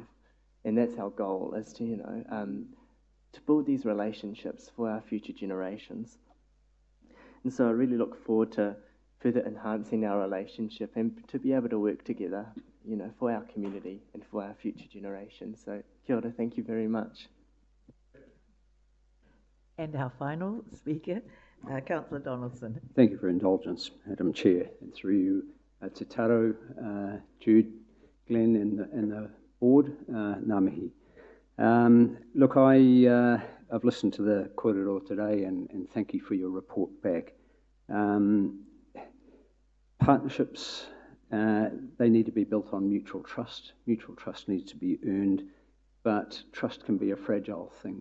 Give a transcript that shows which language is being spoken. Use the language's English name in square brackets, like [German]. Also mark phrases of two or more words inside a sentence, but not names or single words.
[English] And that's our goal, is to, to build these relationships for our future generations. And so I really look forward to further enhancing our relationship and to be able to work together, for our community and for our future generations. So, [Māori] kia ora, [English] thank you very much. And our final speaker, Councillor Donaldson. Thank you for indulgence, Madam Chair, and through you, Te Taro, Jude, Glenn, and the board, [Māori] ngā mihi. [English] Look, I've listened to the kōrero today, and thank you for your report back. Partnerships, they need to be built on mutual trust. Mutual trust needs to be earned, but trust can be a fragile thing.